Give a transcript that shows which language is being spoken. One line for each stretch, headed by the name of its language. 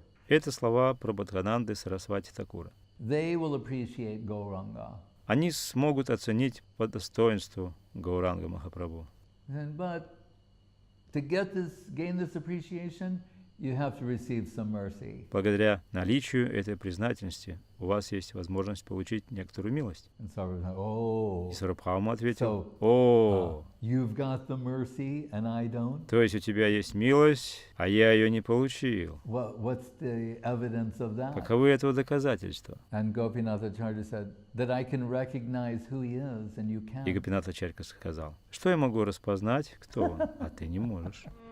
Russian: Это слова Прабхананды Сарасвати Такура.
English: They will appreciate Gauranga.
Russian: Они смогут оценить по достоинству Гауранга Махапрабху.
English: But to gain this appreciation, you have to receive some mercy.
Russian: Благодаря наличию этой признательности у вас есть возможность получить некоторую милость.
English: And Sarvabhauma,
Russian: И Сарабхаума ответил:
English: "Oh, you've got the mercy and I don't.
Russian: То есть у тебя есть милость, а я ее не получил.
English: What's the evidence of that?"
Russian: Каковы этого доказательства?
English: And Gopinathacharya said that I can recognize who he is and you
Russian: И Гопинатхачарья сказал: что я могу распознать, кто он, а ты не можешь.